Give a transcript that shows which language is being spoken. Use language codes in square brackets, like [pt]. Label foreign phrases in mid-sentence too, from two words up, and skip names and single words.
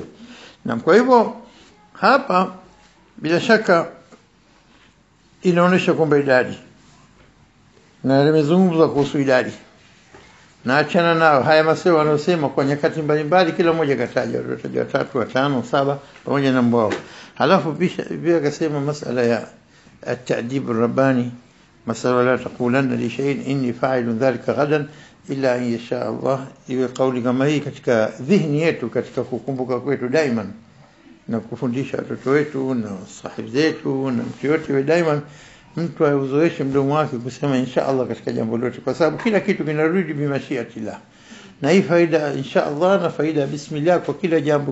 [sw] Na kwa hivyo hapa bila shaka inaonyesha kwamba idadi, na nimezungumza kuhusu idadi na achana nao haya maseo wanaosema kwa nyakati mbalimbali, kila mmoja kataja watatu, watano, saba pamoja na mbwa. Halafu pia akasema [ar] masala ya التأديب الرباني, مسألة لا تقولن لشيء إني فاعل ذلك غدا إلا أن يشاء الله. [sw] Iwe kauli kama hii katika dhihni yetu, katika kukumbuka kwetu daima, na kufundisha watoto wetu na sahibi zetu na mtu yote we daima mtu auzoeshe mdomo wake kusema [ar] إن شاء الله [sw] katika jambo lote, kwa sababu kila kitu kinarudi bimashiatillah. Na hii faida [ar] إن شاء الله [sw] na faida bismillah kwa kila jambo.